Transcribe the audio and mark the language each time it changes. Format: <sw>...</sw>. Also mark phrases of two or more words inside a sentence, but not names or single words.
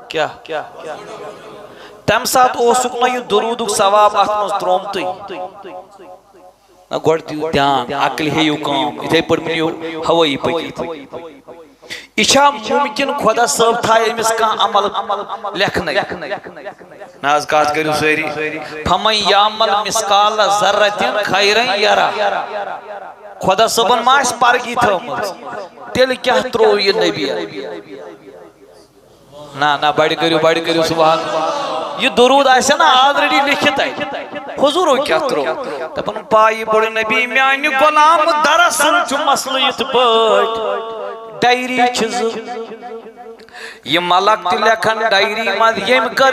<ks>کیٛاہ تمہِ ساتہٕ اوسُکھ نا یہِ درودُک ثواب اتھ منٛز ترٛوومتُے نہ گۄڈٕ دِیِو دھیان عقلہِ ہیٚیِو کٲم یِتھے پٲٹھۍ مٔنِو ہوٲیی پٔکِتھ یہِ چھا مُمکِن خۄدا صٲب تھایہِ أمِس کانٛہہ عمل لیکھنَے نہ حظ کتھ کٔرِو سٲری</ks> <ar>فمن یعمل مثقال ذرة خیرا یرا</ar> <ks>خۄدا صٲبن ما آسہِ پرگی تھٲومٕژ تیٚلہِ کیٛاہ ترٛوو یہِ نبی نہ بڑِ کٔرِو سبحان یہِ درود آسہِ نا آلریڈی لیکھِتھ اَتہِ حضوٗرو کیٛاہ ترٛوو دپان پایہِ بوٚڑ نبی میانہِ غلام دراصل چھُ مسلہٕ یِتھ پٲٹھۍ ڈایری چھِ زٕ یہ ملک تہِ لیکھن ڈایری منٛز ییٚمۍ کٔر</ks>